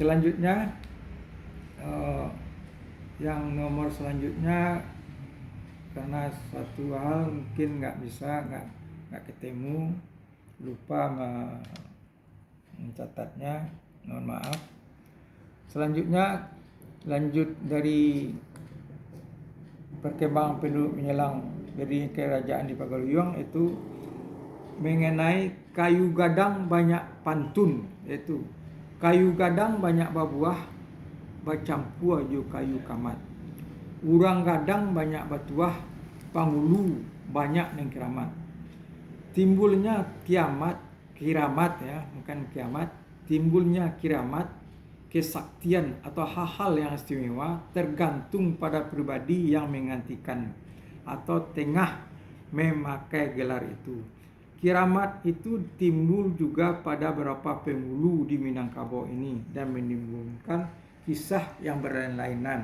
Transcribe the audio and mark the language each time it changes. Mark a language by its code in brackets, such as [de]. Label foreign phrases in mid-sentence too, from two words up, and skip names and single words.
[id] Selanjutnya yang nomor selanjutnya, karena suatu hal mungkin nggak ketemu, lupa mencatatnya, mohon maaf. Selanjutnya lanjut dari perkembangan penduduk menjelang berdirinya kerajaan di Pagaruyung, itu mengenai [min] kayu gadang banyak pantun, yaitu kayu gadang banyak berbuah, bercampur ju kayu kamat. Urang gadang banyak batuah, pangulu banyak neng kiramat. [id] Timbulnya kiramat ya, bukan kiamat. Timbulnya kiramat, kesaktian atau hal-hal yang istimewa tergantung pada pribadi yang menggantikan atau tengah memakai gelar itu. Kiramat itu timbul juga pada beberapa penghulu di Minangkabau ini dan menimbulkan kisah yang berlainan.